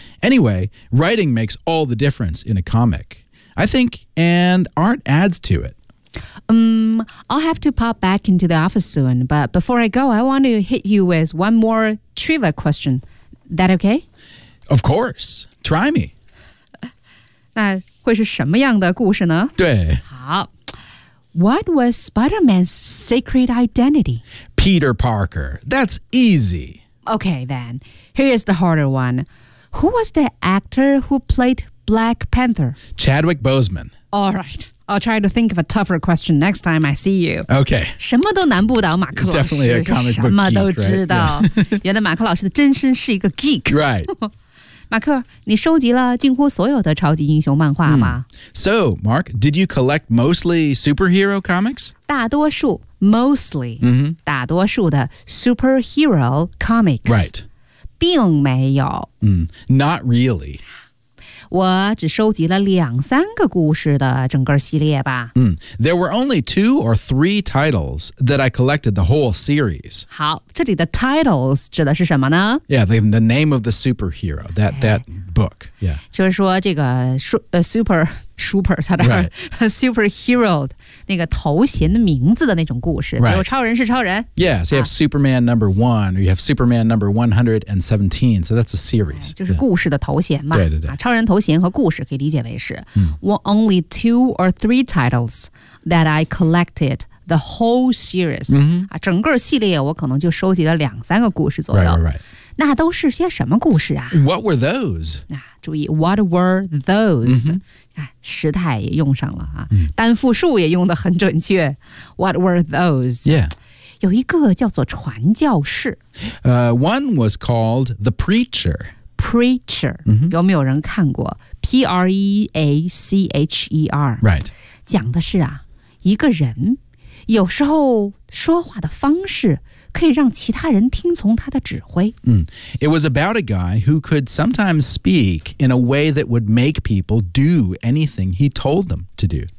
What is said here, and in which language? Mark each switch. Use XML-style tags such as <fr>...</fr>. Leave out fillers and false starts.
<en>Anyway, writing makes all the difference in a comic, I think, and art adds to it. I'll have to pop back into the office soon, but before I go, I want to hit you with one more trivia question. That okay? Of course. Try me.</en> <zh>那会是什么样的故事呢？对。</zh> <en>好。What was Spider-Man's secret identity? Peter Parker. That's easy. Okay, then. Here's the harder one. Who was the actor who played Black Panther? Chadwick Boseman. All right. I'll try to think of a tougher question next time I see you. Okay.</en> <zh>什么都难不倒马克老师。</zh> <en>Definitely a comic book geek,</en> <zh>什么都知道。</zh> <en>Right?</en> <zh>Yeah. 原来马克老师的真身是一个 geek.</zh> <en>Right.</en> <zh>马克，你收集了近乎所有的超级英雄漫画吗？</zh> <en>So, Mark, did you collect mostly superhero comics?</en> <zh>大多数 mostly,、 mm-hmm. 大多数的 superhero comics.</zh> <en>Right.</en> <zh>并没有。</zh> <en>Not really.</en> <zh>我只收集了两三个故事的整个系列吧。</zh> <en>There were only two or three titles that I collected the whole series.</en> <zh>好，这里的 titles 指的是什么呢？</zh> <en>Yeah, the name of the superhero, that book. Yeah.</en> <zh>就是说这个 super 他的、</zh> <en>right.</en> <zh>superhero 那个头衔的名字的那种故事。</zh> <en>Right.</en> <zh>比如超人是超人。</zh> <en>Yeah, so you have Superman number one, or you have Superman number 117, so that's a series.</en> <zh>就是故事的头衔嘛。对对对。超人头衔和故事可以理解为是。</zh> <en>Only two or three titles that I collected the whole series.、 Mm-hmm.</en> <zh>整个系列我可能就收集了两三个故事左右。</zh> <en>Right, right, right.</en> <zh>那都是些什么故事啊</zh> <en>？What were those？</en> <zh>那、注意</zh> <en>，What were those？、 Mm-hmm.</en> <zh>啊、时态也用上了啊， mm-hmm. 单复数也用得很准确。</zh> <en>What were those？Yeah，</en> <zh>有一个叫做传教士。</zh> <en>One was called the preacher. Preacher，、 mm-hmm.</en> <zh>有没有人看过 ？Preacher，right？讲的是啊，一个人有时候说话的方式。可以让其他人听从他的指挥。</zh> <en>It was about a guy who could sometimes speak in a way that would make people do anything he told them to do.</en>